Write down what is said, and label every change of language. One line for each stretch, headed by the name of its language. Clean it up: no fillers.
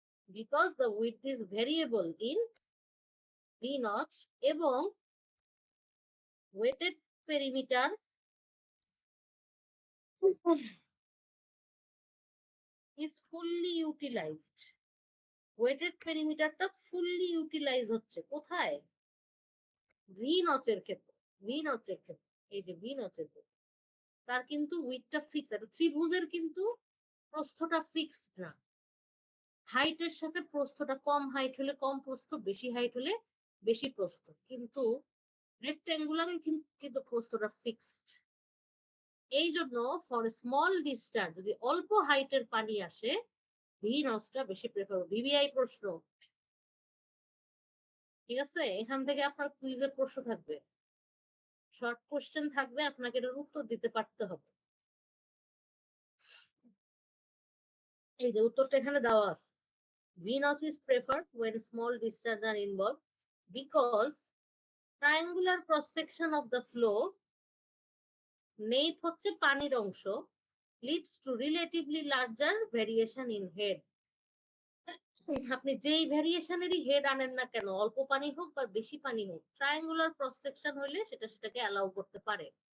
English: Because the width is variable in V notch
Bangla: এবং
English: weighted perimeter is fully utilized.
Bangla: Weighted পেরিমিটারটা fully utilise হচ্ছে কোথায়? V নচের ক্ষেত্রে। V নচের ক্ষেত্রে, এই যে ভি নচের ক্ষেত্রে তার কিন্তু উইথটা ফিক্স। একটা ত্রিভুজের কিন্তু প্রস্থটা ফিক্সড না, হাইটের সাথে প্রস্থটা, কম হাইট হলে কম প্রস্থ, বেশি হাইট হলে বেশি প্রস্থ। কিন্তু রেক্ট্যাঙ্গুলার কিন্তু প্রস্থটা ফিক্সড। এই জন্য
English: for small discharge
Bangla: যদি অল্প হাইটের পানি আসে, ভি নচটা বেশি প্রেফার। ভিভিআই প্রশ্ন, ঠিক আছে? এখান থেকে আপনার কুইজের প্রশ্ন থাকবে, শর্ট কোশ্চেন থাকবে, আপনাকে এটার উত্তর দিতে পারতে হবে। এই যে উত্তরটা এখানে দেওয়া আছে,
English: V notch is preferred when small discharge are involved because triangular cross section of the flow,
Bangla: নেপ হচ্ছে পানির অংশ,
English: Leads to relatively larger variation in head.
Bangla: আপনি যেই ভেরিয়েশনেরই হেড আনেন না কেন, অল্প পানি হোক বা বেশি পানি হোক, ট্রায়াঙ্গুলার ক্রস সেকশন হলে সেটাকে অ্যালাউ করতে পারে।